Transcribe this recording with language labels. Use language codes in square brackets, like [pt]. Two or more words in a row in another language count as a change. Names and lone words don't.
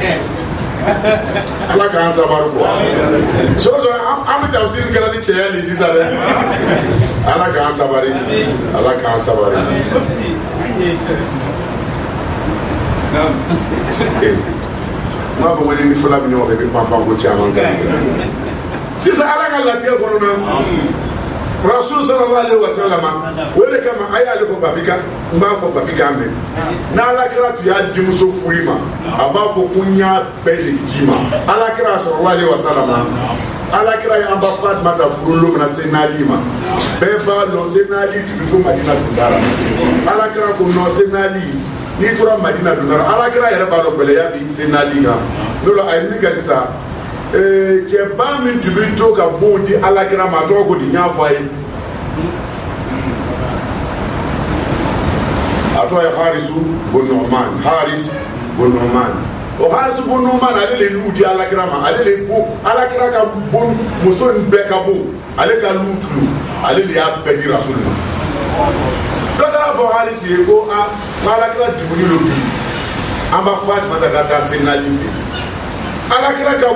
[bm] ala k'an sabari quoi sɔgɔsɔgɔ an bɛ tafsiri kɛra ni cɛya de sisan dɛ ala k'an sabari ala k'an sabari n b'a fɔ ko ni fɔla bɛ ɲɔgɔn fɛ i bɛ panpan ko caman kɛ sisan ala ka lafiya kɔnɔna Rasul [ar] صلى الله عليه وسلم [bm] o de kama a y'ale fɔ babika n b'a fɔ babika mɛn n'alakira tun y'a denmuso furu ma a b'a fɔ ko n y'a bɛɛ de di ma alakira [ar] صلى الله عليه وسلم [bm] alakira y'an ba Fatumata furu don min na Seydina Ali ma bɛɛ b'a dɔn Seydina Ali tun bɛ fɔ Madina dundara alakira ko non Seydina Ali n'i tora Madina dundara alakira yɛrɛ b'a dɔn gɛlɛya bi Seydina Ali kan n'o la a ye min kɛ sisan cɛba min tun bɛ to ka bon di alakira ma a tɔgɔ ko di n y'a fɔ a ye a tɔgɔ ye Harisu bun Nu'man Haris bun Nu'man o Harisu bun Nu'man ale le lu di alakira ma ale le bon alakira ka bon muso in bɛɛ ka bon ale ka lu tulu ale le y'a bɛɛ di Rasul ma dɔ taara fɔ Haris ye ko alakira dumuni lo bi an b'a Fatumata ka taa Seydina Ali fɛ alakira ka